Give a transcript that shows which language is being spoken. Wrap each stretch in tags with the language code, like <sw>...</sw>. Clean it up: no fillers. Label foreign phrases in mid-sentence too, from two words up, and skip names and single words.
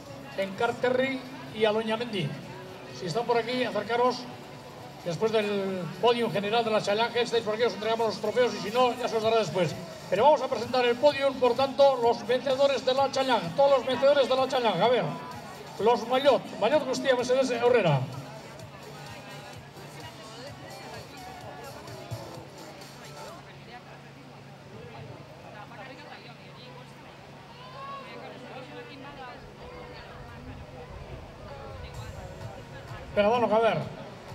<es>Encarterri y Aloñamendi. Si están por aquí, acercaros. Después del podio general de la Challenge, estáis por aquí, os entregamos los trofeos y si no, ya se os dará después. Pero vamos a presentar el podio, por tanto, los vencedores de la Challenge. Todos los vencedores de la Challenge. A ver, los</es> <eu>Maillot guztia mesedez aurrera.</eu> <es>Pero bueno, a ver.</es>